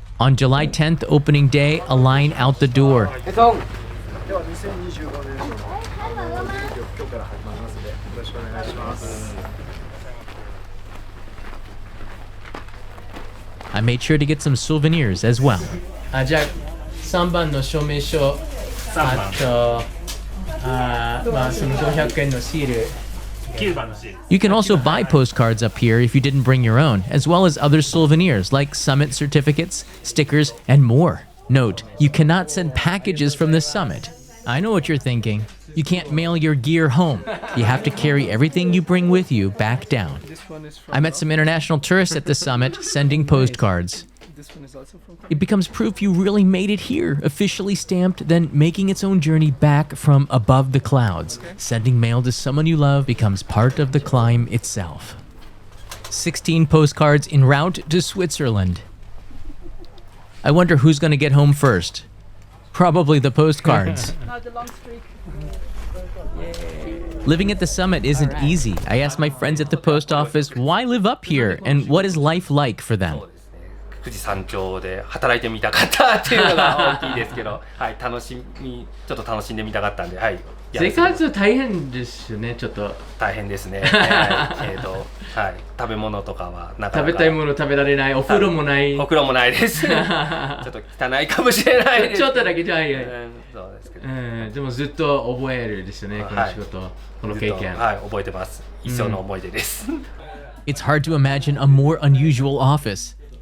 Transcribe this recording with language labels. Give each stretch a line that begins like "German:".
English: On July 10th, opening day, a line out the door. I made sure to get some souvenirs as well.
Japanese: じゃあ3番の証明書、あと、その500円のシール。
English: You can also buy postcards up here if you didn't bring your own, as well as other souvenirs like summit certificates, stickers, and more. Note, you cannot send packages from the summit. I know what you're thinking. You can't mail your gear home. You have to carry everything you bring with you back down. I met some international tourists at the summit sending postcards. It becomes proof you really made it here, officially stamped, then making its own journey back from above the clouds. Sending mail to someone you love becomes part of the climb itself. 16 postcards en route to Switzerland. I wonder who's going to get home first. Probably the postcards. Living at the summit isn't easy. I asked my friends at the post office, why live up here and what is life like for them?
Japanese: 富士山頂で働いてみたかったっていうのが大きいですけど、はい、ちょっと楽しんでみたかったんで、はい。生活大変ですよね、ちょっと。大変ですね。はい、食べ物とかはなかなか。食べたいもの食べられない、お風呂もない。お風呂もないです。ちょっと汚いかもしれないです。ちょっとだけじゃない。そうですけど。でもずっと覚えるですよね、この仕事、この経験。はい、覚えてます。一生の思い出です。
English: It's hard to imagine a more unusual office.